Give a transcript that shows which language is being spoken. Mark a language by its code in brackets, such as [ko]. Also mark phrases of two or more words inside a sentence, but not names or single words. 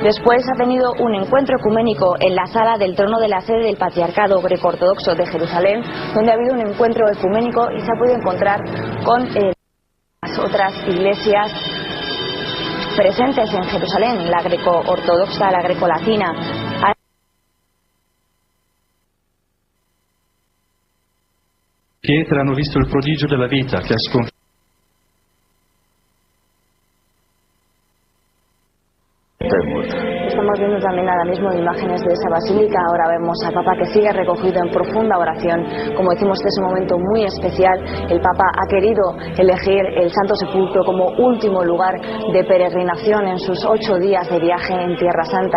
[es] Después ha tenido un encuentro ecuménico en la sala del trono de la sede del Patriarcado Greco-Ortodoxo de Jerusalén, donde ha habido un encuentro ecuménico y se ha podido encontrar con las otras iglesias presentes en Jerusalén, la greco-ortodoxa, la greco-latina. [it] Pietre hanno visto il prodigio della vita che ha sconfitto. [es] Estamos viendo también ahora mismo imágenes de esa basílica. Ahora vemos al Papa que sigue recogido en profunda oración. Como decimos, este es un momento muy especial. El Papa ha querido elegir el Santo Sepulcro como último lugar de peregrinación en sus 8 días de viaje en Tierra Santa.